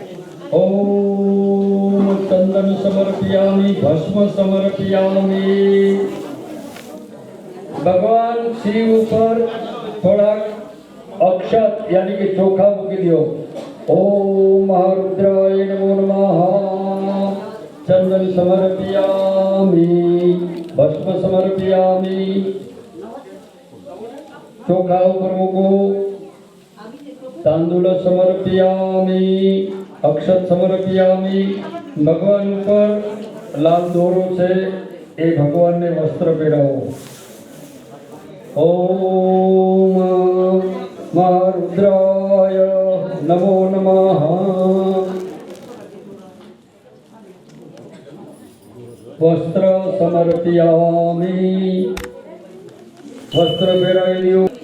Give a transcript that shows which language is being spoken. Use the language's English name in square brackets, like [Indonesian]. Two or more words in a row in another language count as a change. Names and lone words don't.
[Sanskrit] ઓમ ચંદન સમર્પયામિ ભસ્મ સમર્પયામિ [Gujarati] ભગવાન શિવ ઉપર થોડા અક્ષત યાની કે ચોખા મૂકી દો [Sanskrit] ઓમ મહારુદ્રાય નમો નમઃ चंदन समर्पयामि भस्म समर्पयामि [Gujarati] ચોખા ઉપર મૂકો [Sanskrit] तांदूल समर्पयामि अक्षत समर्पयामि [Gujarati] ભગવાન ઉપર લાલ દોરો છે એ ભગવાન ને વસ્ત્ર પહેરાવો [Sanskrit] ઓમ મહારુદ્રાય નમો નમઃ. વસ્ત્ર સમર્પયામિ. [Gujarati] વસ્ત્ર પહેરાવી લ્યો.